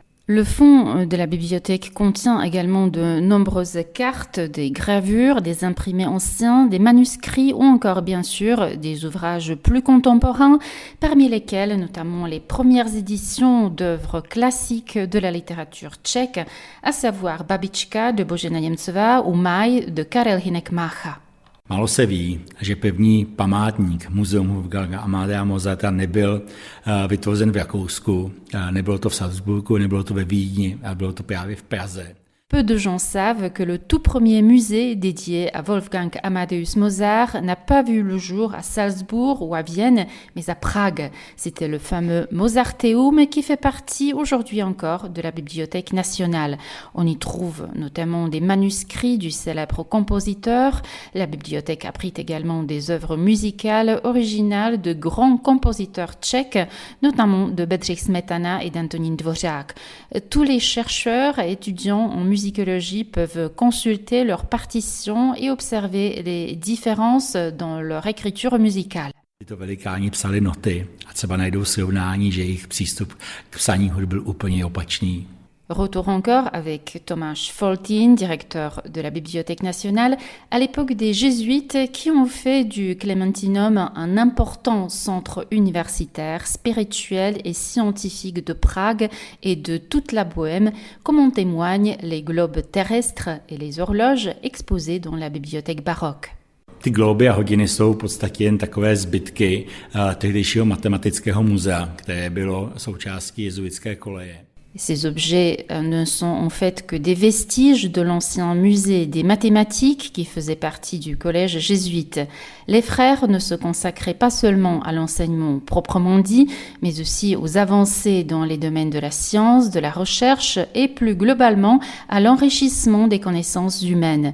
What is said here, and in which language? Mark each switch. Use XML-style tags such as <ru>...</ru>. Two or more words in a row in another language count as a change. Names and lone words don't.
<fr>Le fonds de la bibliothèque contient également de nombreuses cartes, des gravures, des imprimés anciens, des manuscrits ou encore bien sûr des ouvrages plus contemporains, parmi lesquels notamment les premières éditions d'œuvres classiques de la littérature tchèque, à savoir Babička de Božena Němcová ou Maj de Karel Hynek Mácha.</fr> <cs>Málo se ví, že pevný památník Muzeum Wolfganga Amadea Mozarta nebyl vytvořen v Rakousku, nebylo to v Salzburgu, nebylo to ve Vídni, ale bylo to právě v Praze.</cs> <fr>Peu de gens savent que le tout premier musée dédié à Wolfgang Amadeus Mozart n'a pas vu le jour à Salzbourg ou à Vienne, mais à Prague. C'était le fameux Mozarteum qui fait partie aujourd'hui encore de la Bibliothèque nationale. On y trouve notamment des manuscrits du célèbre compositeur. La bibliothèque abrite également des œuvres musicales originales de grands compositeurs tchèques, notamment de Bedřich Smetana et d'Antonín Dvořák. Tous les chercheurs et étudiants en musicologie peuvent consulter leurs partitions et observer les différences dans leur écriture musicale.</fr> <cs>Tyto velikáni psali noty a třeba najdou srovnání, že jejich přístup k psaní hudby byl úplně opačný.</cs> <fr>Retour encore avec Tomáš Foltín, directeur de la Bibliothèque nationale, à l'époque des Jésuites qui ont fait du Clémentinum un important centre universitaire, spirituel et scientifique de Prague et de toute la Bohême, comme en témoignent les globes terrestres et les horloges exposées dans la bibliothèque baroque.</fr> <cs>Ty globy a hodiny jsou v podstatě jen takové zbytky tehdejšího matematického muzea, které bylo součástí jezuitské koleje.</cs> <fr>Ces objets ne sont en fait que des vestiges de l'ancien musée des mathématiques qui faisait partie du collège jésuite. Les frères ne se consacraient pas seulement à l'enseignement proprement dit, mais aussi aux avancées dans les domaines de la science, de la recherche et plus globalement à l'enrichissement des connaissances humaines.</fr>